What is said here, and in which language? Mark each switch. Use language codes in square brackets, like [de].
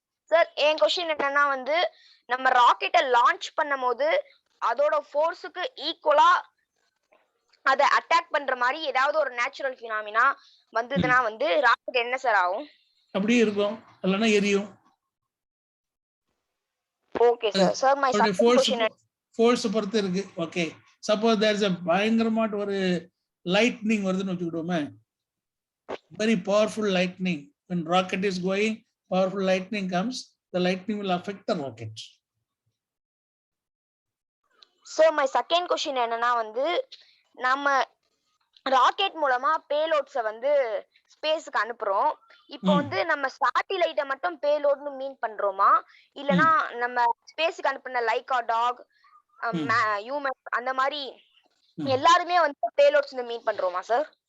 [ta] Sir, என் question என்னன்னா வந்து, நம்ம ராக்கெட்டை லான்ச் பண்ணும்போது அதோட ஃபோர்ஸுக்கு ஈக்குவலா அதை அட்டாக் பண்ற மாதிரி ஏதாவது ஒரு நேச்சுரல் ஃபினாமினா வந்ததுன்னா வந்து ராக்கெட் என்ன சார் ஆகும்? அப்படியே இருக்கும், இல்லைன்னா எரியும். [en] Okay sir. Sir, my second question [ta] force பொறுத்து இருக்கு. [en] okay, suppose there is a [ta] பயங்கரமான ஒரு லைட்னிங் வருதுன்னு வச்சுக்கிட்டோமே, [en] very powerful lightning. When rocket is going, powerful lightning comes, the lightning will affect the rocket. So my second question [ta] என்னன்னா வந்து, நம்ம rocket மூலமா பேலோட்ஸை வந்து ஸ்பேஸ்க்கு அனுப்புறோம். இப்போ வந்து நம்ம சாட்டிலைட்டை மட்டும் பேலோட்னு மீன் பண்றோமா, இல்லனா நம்ம ஸ்பேஸ்க்கு அனுப்புன லைக்கா டாக், ஹியூமன் அந்த மாதிரி எல்லாருமே வந்து பேலோட்ஸ்னு மீன் பண்றோமா சார்?